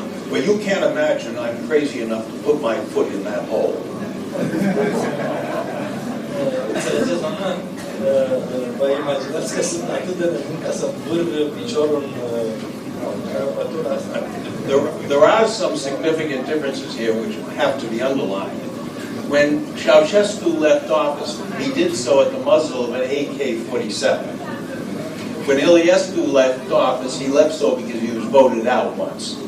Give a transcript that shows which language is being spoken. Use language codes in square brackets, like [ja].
[en] Well, you can't imagine I'm crazy enough to put my foot in that hole. [ro] Înțelegeți, doamnă? Vă imaginați că sunt atât de nebun ca să vârg piciorul în crăpătura asta? [en] There are some significant differences here which have to be underlined. When Ceausescu left office, he did so at the muzzle of an AK-47. When Iliescu left office, he left so because he was voted out once.